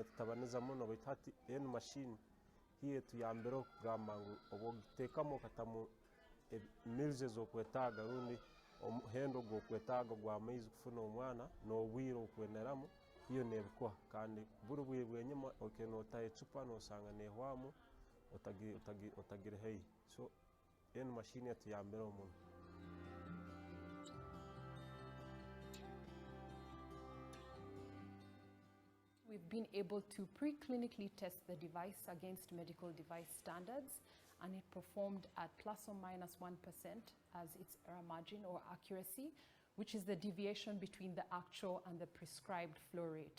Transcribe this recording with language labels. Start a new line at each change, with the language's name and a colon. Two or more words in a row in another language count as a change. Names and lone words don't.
Tooro: tutabaniza muno baitu hati enu mashini hiye tuyambireho kugamba ngu obwogiteekamu katamu emilzi ezokwetaaga rundi omuhendo gwokwetaaga gw'amaizi kufuna omwana n'obwire okweneramu hiyo nebikuha kandi buri bwire bwenyuma okenotaha ecupa nosanga nehwamu otagire haihi so enu mashini yatuyambireho muno.
English: We've been able to pre-clinically test the device against medical device standards, and it performed at plus or minus 1% as its error margin or accuracy, which is the deviation between the actual and the prescribed flow rate.